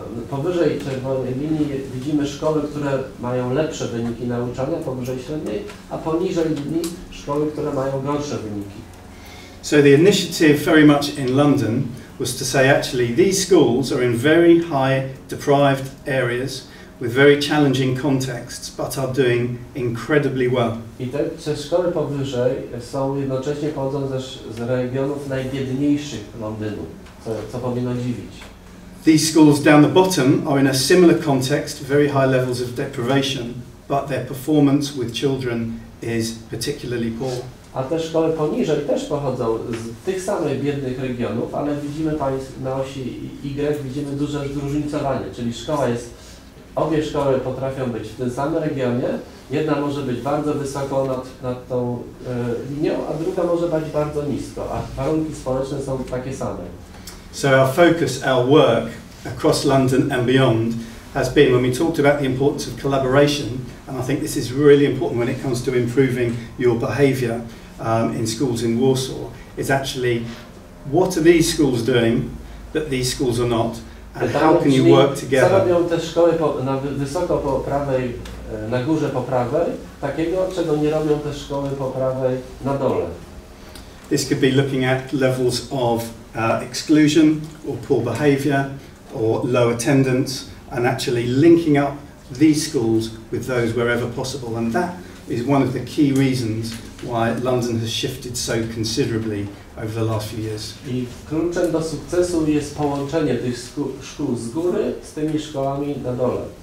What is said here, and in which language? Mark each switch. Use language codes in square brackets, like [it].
[pl] Powyżej czerwonej linii widzimy szkoły, które mają lepsze wyniki nauczania, powyżej średniej, a poniżej linii szkoły, które mają gorsze wyniki. [en] So the initiative very much in London was to say actually these schools are in very high deprived areas with very challenging contexts, but are doing incredibly well. [pl] I te szkoły powyżej są jednocześnie pochodzą z regionów najbiedniejszych Londynu, co powinno dziwić. [en] These schools down the bottom are in a similar context, very high levels of deprivation, but their performance with children is particularly poor. [pl] A te szkoły poniżej też pochodzą z tych samych biednych regionów, ale widzimy na osi Y widzimy duże zróżnicowanie, czyli obie szkoły potrafią być w tym samym regionie, jedna może być bardzo wysoko nad tą linią, a druga może być bardzo nisko, a warunki społeczne są takie same. [en] So our focus, our work across London and beyond has been, when we talked about the importance of collaboration, and I think this is really important when it comes to improving your behaviour in schools in Warsaw, is actually what are these schools doing that these schools are not? And how can you work together? [pl] Co robią te szkoły wysoko po prawej, na górze po prawej, takiego, czego nie robią te szkoły po prawej na dole. [en] This could be looking at levels of exclusion or poor behaviour or low attendance, and actually linking up these schools with those wherever possible. And that is one of the key reasons why London has shifted so considerably over the last few years. [pl] I kluczem do sukcesu jest połączenie tych szkół z góry z tymi szkołami na dole.